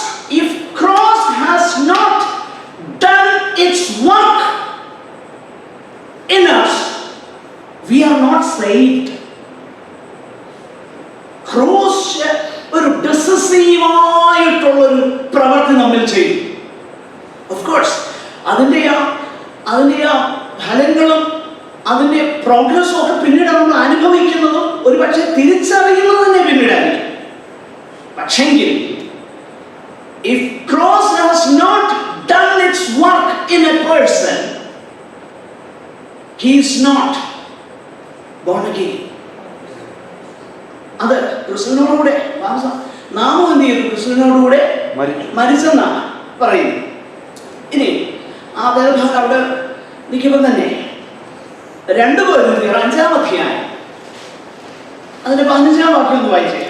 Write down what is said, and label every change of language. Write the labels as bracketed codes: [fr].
[en] If cross has not done its work in us, we are not saved. [ml] Cross ഒരു decisive ആയിട്ടുള്ള ഒരു പ്രവൃത്തി നമ്മൾ ചെയ്യും. [en] Of course, [ml] അതിന്റെ ആ ഫലങ്ങളും അതിന്റെ പ്രോഗ്രസ്സും ഒക്കെ പിന്നീട് നമ്മൾ അനുഭവിക്കുന്നതും ഒരു പക്ഷേ തിരിച്ചറിയുന്നത് തന്നെ പിന്നീടായിരിക്കും. പക്ഷെങ്കിൽ [en] if cross has not done its work in a person, he is not born again. [ml] ക്രിസ്തുവിനോടുകൂടെ നാമും എന്ത് ചെയ്തു? ക്രിസ്തുവിനോടുകൂടെ മരിച്ചെന്നാണ് പറയുന്നത്. ഇനി ആ വേദഭാഗം അവിടെ നിൽക്കുമ്പോൾ തന്നെ 2 കൊരിന്ത്യർ 5-ാം അധ്യായം അതിന്റെ 15-ാം വാക്യം ഒന്ന് വായിച്ചേ.